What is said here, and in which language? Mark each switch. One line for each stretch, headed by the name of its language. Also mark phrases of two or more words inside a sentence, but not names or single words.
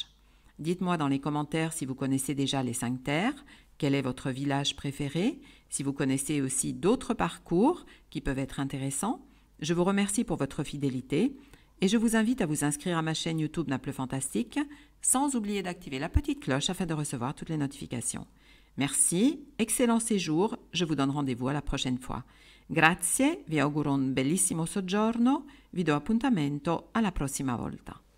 French: Dites-moi dans les commentaires si vous connaissez déjà les 5 Terres, quel est votre village préféré, si vous connaissez aussi d'autres parcours qui peuvent être intéressants. Je vous remercie pour votre fidélité et je vous invite à vous inscrire à ma chaîne YouTube Naples Fantastique, sans oublier d'activer la petite cloche afin de recevoir toutes les notifications. Merci, excellent séjour, je vous donne rendez-vous à la prochaine fois.
Italian: Grazie, vi auguro un bellissimo soggiorno, vi do appuntamento alla prossima volta.